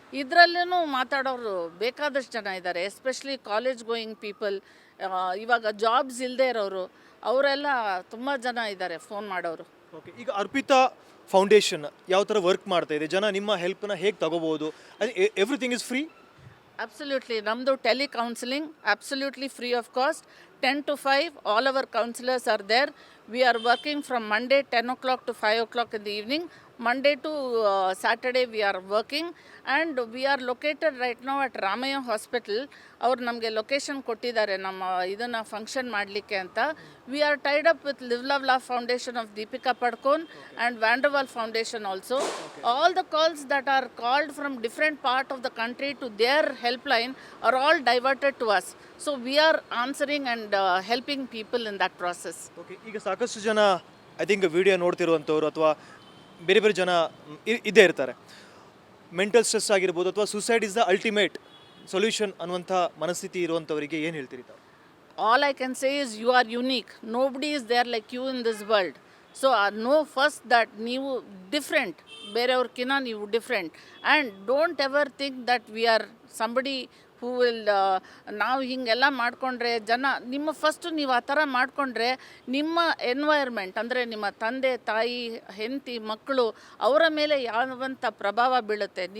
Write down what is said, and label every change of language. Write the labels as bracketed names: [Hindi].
[Kannada] ಇದರಲ್ಲೂ ಮಾತಾಡೋರು ಬೇಕಾದಷ್ಟು ಜನ ಇದ್ದಾರೆ, ಎಸ್ಪೆಷಲಿ [English] College going people. [Kannada] ಇವಾಗ ಜಾಬ್ಸ್ ಇಲ್ಲದೆ ಇರೋರು ಅವರೆಲ್ಲ ತುಂಬ ಜನ ಇದ್ದಾರೆ ಫೋನ್ ಮಾಡೋರು. ಓಕೆ, ಈಗ ಅರ್ಪಿತಾ ಫೌಂಡೇಶನ್ ಯಾವ ಥರ ವರ್ಕ್ ಮಾಡ್ತಾ ಇದೆ, ಜನ ನಿಮ್ಮ ಹೆಲ್ಪ್ನ ಹೇಗೆ ತಗೋಬೋದು? [English] Everything is free? Absolutely. Namdu tele counseling, absolutely free of cost. 10 to 5, all our counselors are there. We are working from Monday 10 o'clock to 5 o'clock in the evening. Monday to Saturday we are working, and we are located right now at Ramaya Hospital. [Kannada] ಅವ್ರು ನಮಗೆ location ಕೊಟ್ಟಿದ್ದಾರೆ ನಮ್ಮ ಇದನ್ನು function ಮಾಡಲಿಕ್ಕೆ ಅಂತ. [English] We are tied up with live love love foundation of Deepika Padukone and Vandrevala foundation also. All the calls that are called from different part of the country to their helpline are all diverted to us. So we are answering and helping people in that process. [Kannada] Okay, ಈಗ ಸಾಕಷ್ಟು ಜನ [English] I think [Kannada] video ನೋಡ್ತಿರುವಂಥವ್ರು ಅಥವಾ ಬೇರೆ ಬೇರೆ ಜನ ಇದ್ದೇ ಇರ್ತಾರೆ. Mental stress ಆಗಿರ್ಬೋದು ಅಥವಾ [English] suicide is the ultimate solution [Kannada] ಅನ್ನುವಂಥ ಮನಸ್ಥಿತಿ ಇರುವಂಥವರಿಗೆ ಏನು ಹೇಳ್ತೀರಿ ತಾವು? [English] All I can say is you are unique. Nobody is there like you in this world. So know first that [Kannada] ನೀವು ಡಿಫ್ರೆಂಟ್, ಬೇರೆಯವ್ರಕ್ಕಿಂತ ನೀವು different. [English] and don't ever think that we are somebody who will [Kannada] ನಾವು ಹೀಗೆಲ್ಲ ಮಾಡಿಕೊಂಡ್ರೆ ಜನ ನಿಮ್ಮ first ನೀವು ಆ ಥರ ಮಾಡಿಕೊಂಡ್ರೆ ನಿಮ್ಮ ಎನ್ವೈರ್ಮೆಂಟ್ ಅಂದರೆ ನಿಮ್ಮ ತಂದೆ ತಾಯಿ ಹೆಂಡತಿ ಮಕ್ಕಳು ಅವರ ಮೇಲೆ ಯಾವಂಥ ಪ್ರಭಾವ ಬೀಳುತ್ತೆ.